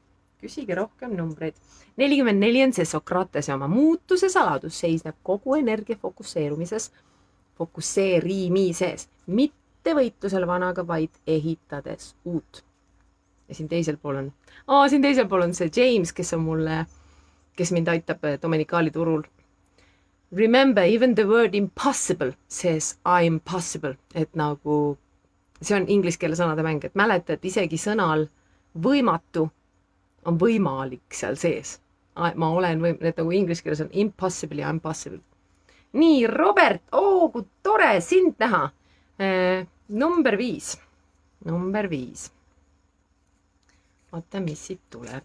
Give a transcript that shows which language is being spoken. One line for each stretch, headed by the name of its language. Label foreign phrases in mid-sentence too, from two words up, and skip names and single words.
Estonian: Küsige rohkem numbreid. 44 on see Sokratese oma muutuse saladus, seisneb kogu energia fokusseerimises, mitte võitlusel vanaga, vaid ehitades uut. Ja siin teisel pool on see James, kes mind aitab Dominikaali turul.
English: Remember, even the word impossible says I'm possible.
Estonian: Et nagu, see on inglise keele sõnade mäng, et mäleta, et isegi sõnal võimatu on võimalik seal sees. Ma olen et nagu inglise keeles on impossible ja impossible. Nii, Robert, kui tore sind näha. Number 5. Vaata, mis siit tuleb.